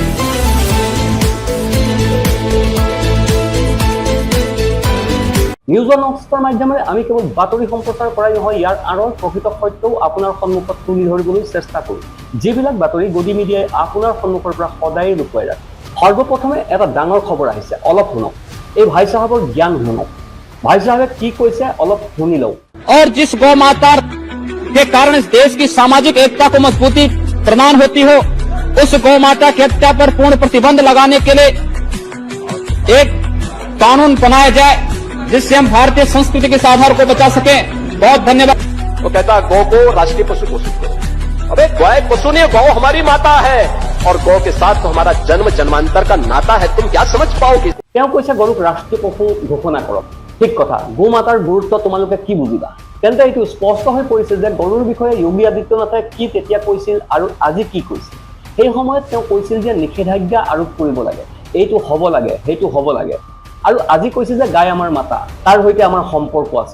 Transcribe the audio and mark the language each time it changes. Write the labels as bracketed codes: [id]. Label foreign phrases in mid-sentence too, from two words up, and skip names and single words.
[as] নিউজ ওৱান নৰ্থ ইষ্টৰ মাধ্যমেৰে আমি কেৱল বাতৰি সম্প্ৰচাৰ কৰাই নহয়, ইয়াৰ আঁৰৰ প্ৰকৃত সত্যও আপোনাৰ সন্মুখত তুলি ধৰিবলৈ চেষ্টা কৰোঁ, যিবিলাক বাতৰি গদি মিডিয়াই আপোনাৰ সন্মুখৰ পৰা সদায় লুকুৱাই ৰাখে। সৰ্বপ্ৰথমে এটা ডাঙৰ খবৰ আহিছে, অলপ শুনক। এই ভাই সাহেবৰ জ্ঞান শুনক। [hi] भाई साहब की कैसे अलग सुनी लो। और जिस गौ माता के कारण इस देश की सामाजिक एकता को मजबूती प्रदान होती हो, उस गौ माता की हत्या पर पूर्ण प्रतिबंध लगाने के लिए एक कानून बनाया जाए, जिससे हम भारतीय संस्कृति के आधार को बचा सके। बहुत धन्यवाद। तो कहता गौ को राष्ट्रीय पशु घोषित करो। अबे गाय पशु नहीं, गौ हमारी माता है और गौ के साथ तो हमारा जन्म जन्मांतर का नाता है। तुम क्या समझ पाओगे? [as] তেওঁ কৈছে গৰুক ৰাষ্ট্ৰীয় পশু ঘোষণা কৰক। ঠিক কথা, গো মাতাৰ গুৰুত্ব তোমালোকে কি বুজিবা? তেন্তে এইটো স্পষ্ট হৈ পৰিছে যে গৰুৰ বিষয়ে যোগী আদিত্যনাথে কি তেতিয়া কৈছিল আৰু আজি কি কৈছিল। সেই সময়ত তেওঁ কৈছিল যে নিষেধাজ্ঞা আৰোপ কৰিব লাগে, এইটো হ'ব লাগে, সেইটো হ'ব লাগে, আৰু আজি কৈছে যে গাই আমাৰ মাতা, তাৰ সৈতে আমাৰ সম্পৰ্ক আছে।